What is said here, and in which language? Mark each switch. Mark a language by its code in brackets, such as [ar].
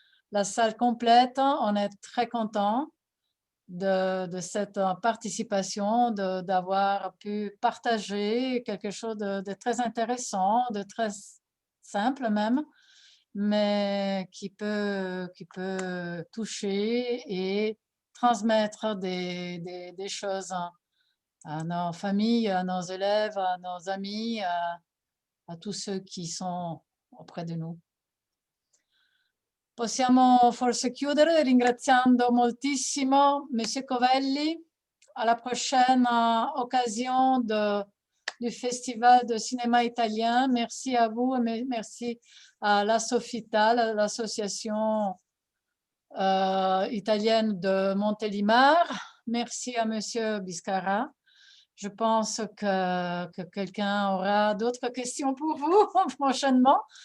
[fr] la salle complète, on est très content de cette participation, d'avoir pu partager quelque chose de très intéressant, de très simple même, mais qui peut toucher et transmettre des choses à nos familles, à nos élèves, à nos amis, à tous ceux qui sont auprès de nous. [it] Possiamo forse chiudere ringraziando moltissimo Monsieur Covelli. [fr] À la prochaine occasion du Festival de cinéma italien. Merci à vous et merci à la Sofital, l'association italienne de Montélimar. Merci à Monsieur Biscara. Je pense que quelqu'un aura d'autres questions pour vous prochainement.